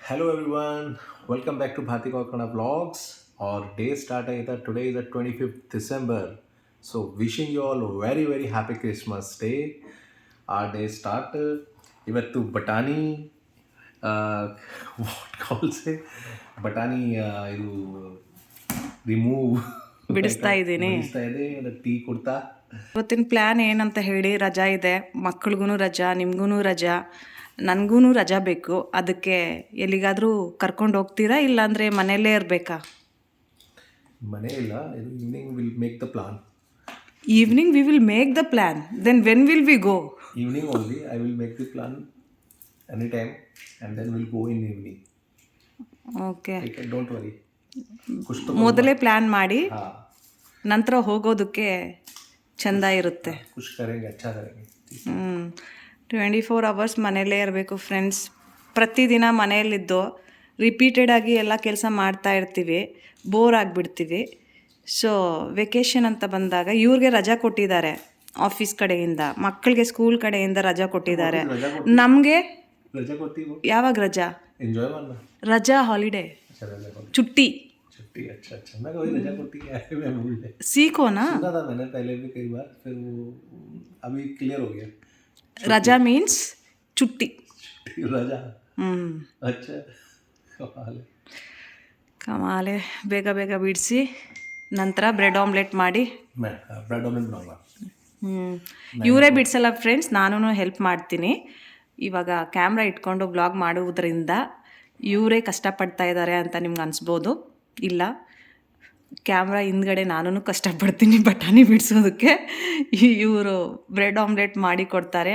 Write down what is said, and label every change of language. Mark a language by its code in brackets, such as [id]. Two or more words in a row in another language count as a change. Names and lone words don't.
[en] Hello everyone, welcome back to Bharti Kokana Vlogs. Our day start ಆಯ್ತಾ today is the 25th December. So wishing you all a very happy Christmas day. Our day start [kn] ಇವತ್ತು ಬಟಾಣಿ [en] what calls [kn] ಬಟಾಣಿ ಇದು [en] ರಿಮೂವ್ [kn] ಬಿಡಿಸ್ತಾ ಇದ್ದೀನಿ. ಬಿಡಿಸ್ತಾ ಇದೆ ಟೀ ಕೊಡ್ತಾ. ಇವತ್ತಿನ ಪ್ಲ್ಯಾನ್ ಏನಂತ ಹೇಳಿ, ರಜಾ ಇದೆ, ಮಕ್ಳಿಗೂ ರಜಾ, ನಿಮಗೂ ರಜಾ, ನನಗೂ ರಜಾ ಬೇಕು. ಅದಕ್ಕೆ ಎಲ್ಲಿಗಾದರೂ ಕರ್ಕೊಂಡು ಹೋಗ್ತೀರಾ, ಇಲ್ಲಾಂದರೆ ಮನೆಯಲ್ಲೇ ಇರಬೇಕಾ? ಮನೆ ಇಲ್ಲ, ಇದು [en] evening will make the plan. evening we will make the plan, then when will we go? Evening only, I will make the plan anytime and then we'll go in evening. ಓಕೆ, Okay, don't worry. [kn] ಮೊದಲೇ ಪ್ಲ್ಯಾನ್ ಮಾಡಿ [hi] हाँ, [kn] ನಂತರ ಹೋಗೋದಕ್ಕೆ ಚೆಂದ ಇರುತ್ತೆ. [hi] कुछ करेंगे, अच्छा करेंगे. [kn] 24 ಅವರ್ಸ್ ಮನೆಯಲ್ಲೇ ಇರಬೇಕು ಫ್ರೆಂಡ್ಸ್. ಪ್ರತಿದಿನ ಮನೆಯಲ್ಲಿದ್ದು ರಿಪೀಟೆಡಾಗಿ ಎಲ್ಲ ಕೆಲಸ ಮಾಡ್ತಾ ಇರ್ತೀವಿ, ಬೋರ್ ಆಗಿಬಿಡ್ತೀವಿ. ಸೊ ವೆಕೇಷನ್ ಅಂತ ಬಂದಾಗ ಇವ್ರಿಗೆ ರಜಾ ಕೊಟ್ಟಿದ್ದಾರೆ ಆಫೀಸ್ ಕಡೆಯಿಂದ, ಮಕ್ಕಳಿಗೆ ಸ್ಕೂಲ್ ಕಡೆಯಿಂದ ರಜಾ ಕೊಟ್ಟಿದ್ದಾರೆ. ನಮಗೆ [hi] रजा करती हो? [kn] ಯಾವಾಗ ರಜಾ? [hi] एंजॉय करना. [kn] ರಜಾ ಹಾಲಿಡೇ, [hi] अच्छा रजा करती. छुट्टी. छुट्टी, अच्छा अच्छा. मैं कभी रजा करती क्या है, मैं भूल गया. सीखोना. सुना था मैंने पहले भी कई बार, फिर वो अभी क्लियर हो गया. रजा मीन्स छुट्टी. छुट्टी रजा. अच्छा कमाल है. [kn] ಕಮಾಲೆ. ಬೇಗ ಬೇಗ ಬಿಡಿಸಿ ನಂತರ ಬ್ರೆಡ್ ಆಮ್ಲೆಟ್ ಮಾಡಿ. [hi] मैं ब्रेड ऑमलेट बनाऊंगा. [kn] ಇವರೇ ಬಿಡಿಸಲ್ಲ ಫ್ರೆಂಡ್ಸ್, ನಾನು ಹೆಲ್ಪ್ ಮಾಡ್ತೀನಿ. ಇವಾಗ ಕ್ಯಾಮ್ರಾ ಇಟ್ಕೊಂಡು ಬ್ಲಾಗ್ ಮಾಡುವುದರಿಂದ ಇವರೇ ಕಷ್ಟಪಡ್ತಾ ಇದ್ದಾರೆ ಅಂತ ನಿಮ್ಗೆ ಅನಿಸ್ಬೋದು. ಇಲ್ಲ, ಕ್ಯಾಮ್ರಾ ಹಿಂದ್ಗಡೆ ನಾನು ಕಷ್ಟಪಡ್ತೀನಿ ಬಟಾಣಿ ಬಿಡಿಸೋದಕ್ಕೆ. ಇವರು ಬ್ರೆಡ್ ಆಮ್ಲೆಟ್ ಮಾಡಿ ಕೊಡ್ತಾರೆ.